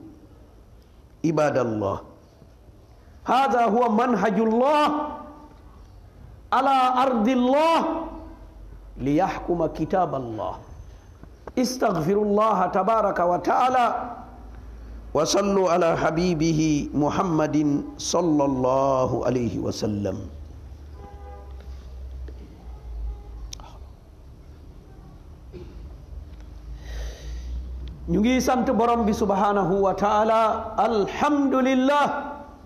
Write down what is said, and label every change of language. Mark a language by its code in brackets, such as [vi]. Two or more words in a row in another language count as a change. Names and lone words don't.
[ar] عباد الله، هذا هو منهج الله على أرض الله ليحكم كتاب الله. استغفروا الله تبارك وتعالى وصلوا على حبيبه محمد صلى الله عليه وسلم. [wo] ñu ngi sant borom bi [ar] سبحانه وتعالى الحمد لله.